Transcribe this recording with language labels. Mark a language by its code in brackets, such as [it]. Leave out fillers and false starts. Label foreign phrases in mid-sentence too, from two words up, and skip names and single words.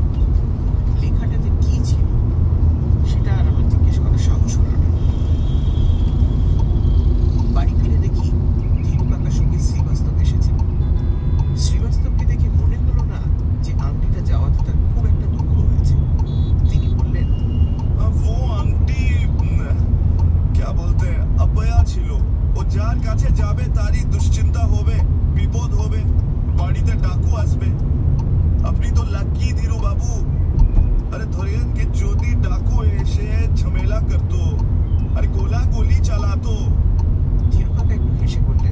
[bn] লেখাটা যে কি ছিল সেটা আর আমার জিজ্ঞেস করার সাহস হলো না। বাড়ি ফিরে দেখি ধীরু কাকার সঙ্গে শ্রীবাস্তব এসেছে। শ্রীবাস্তবকে দেখে মনে হলো না যে আংটিটা যাওয়াতে তার খুব একটা দুঃখ হয়েছে। তিনি বললেন, [hi] वो आंटी क्या बोलते हैं अपया [bn] ছিল ও যার কাছে যাবে তারই দুশ্চিন্তা হবে, বিপদ হবে, বাড়িতে ডাকু আসবে। আপনি তো লাকি ধীরু বাবু। আরে ধরেন কি যদি ডাকু এসে ঝামেলা করতো আর গোলা গলি চালাতো। ধীরু কাকা একটু হেসে বললেন,